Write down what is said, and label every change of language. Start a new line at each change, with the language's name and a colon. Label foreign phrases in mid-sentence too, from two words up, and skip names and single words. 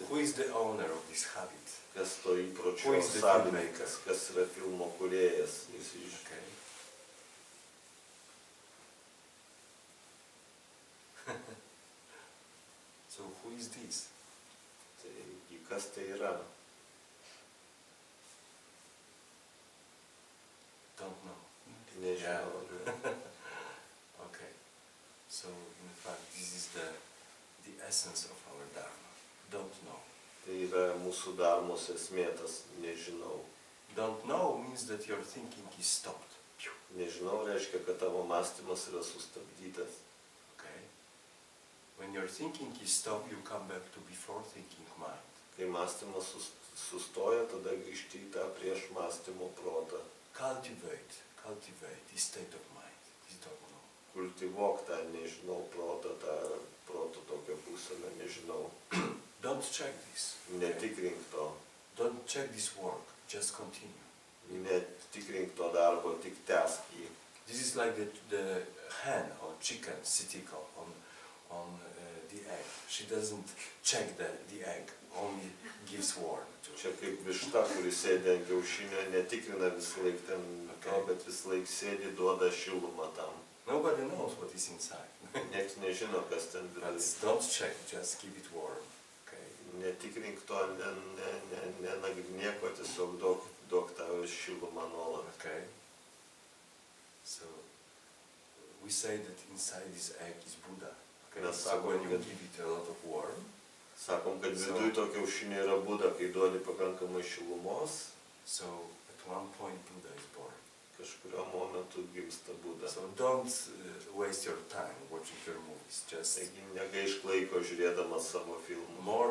English: Who is the owner of this habit?
Lithuanian: kas to įpročio
English: Who is the
Lithuanian: savininkas, kas yra filmo kūrėjas.
English: Okay. So who is this?
Lithuanian: Tai kas tai yra?
English: Don't know.
Lithuanian: Nežinau.
English: Okay. So in fact this is the essence of our dharma. Don't know.
Lithuanian: Tai yra mūsų dharmos esmė, tas nežinau.
English: Don't know means that your thinking is stopped.
Lithuanian: Nežinau reiškia, kad tavo mąstymas yra sustabdytas.
English: Okay. When your thinking is stopped, you come back to before thinking mind.
Lithuanian: Kai mąstymas sustoja, tada grįžti į tą prieš mąstymo protą.
English: Cultivate this state of mind. This don't know.
Lithuanian: Kultivuok tą nežinau protą, tą proto tokią būseną, nežinau.
English: Don't check this.
Lithuanian: Netikrink to.
English: Don't check this work. Just continue.
Lithuanian: Netikrink to darbo, tik tęsk jį.
English: This is like the hen or chicken sitting on the egg. She doesn't check the egg, only gives warm.
Lithuanian: Čia kaip višta, kuri sėdi ant kiaušinio, netikrina visą laiką ten to, bet visą laiką sėdi, duoda šilumą tam.
English: Nobody knows what is inside.
Lithuanian: Niekas nežino, kas ten
English: But
Lithuanian: viduje.
English: don't check, just keep it warm. Okay.
Lithuanian: Netikrink to, nenagrinėk, o tiesiog duok tą šilumą nuolat.
English: Okay. So we say that inside this egg is Buddha. Okay.
Lithuanian: Mes
English: So when you
Lithuanian: sakom,
English: give it a lot of warm,
Lithuanian: kad viduj to kiaušinio yra Buda, kai duodi pakankamai šilumos,
English: so at one point Buddha is born.
Lithuanian: kažkurio momentu gimsta Buda.
English: So don't waste your time watching your movies. Just
Lithuanian: Taigi negaišk laiko žiūrėdamas savo filmų.